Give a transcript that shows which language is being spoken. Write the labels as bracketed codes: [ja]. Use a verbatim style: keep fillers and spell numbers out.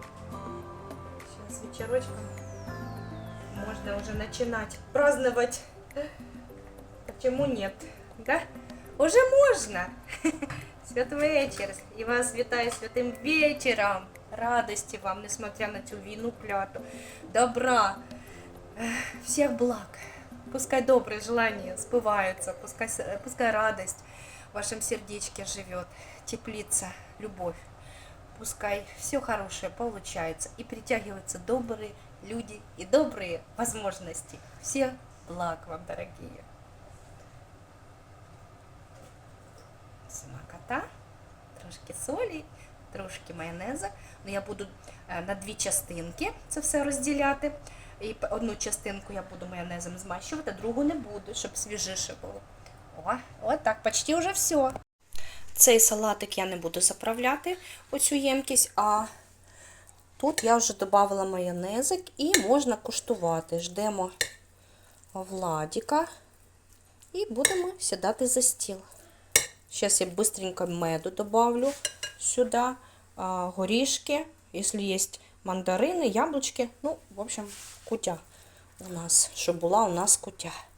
[uk] Зараз вечорочком можна вже починати празднувати. Чому нет? Да? Уже можна! Святий вечір! І вас вітаю святим вечором! Радості вам, несмотря на цю війну кляту. Добра! Ех, всіх благ! [ru] Пускай добрые желания сбываются, пускай, с- пускай радость в вашем сердечке живет, теплится, любовь. Пускай все хорошее получается и притягиваются добрые люди и добрые возможности. Всех благ вам, дорогие. [uk] Смакота, трошки солі, трошки майонезу. Ну, я буду е, на дві частинки це все розділяти. І п- одну частинку я буду майонезом змащувати, другу не буду, щоб свіжіше було. О, от так, почти вже все. Цей салатик я не буду заправляти, оцю ємкість, а тут я вже додала майонезик і можна куштувати. Ждемо Владіка і будемо сідати за стіл. [ru] Сейчас я быстренько меду добавлю сюда, а, горішки, если есть мандарины, яблочки. Ну, в общем, кутя у нас, [uk] щоб була у нас кутя.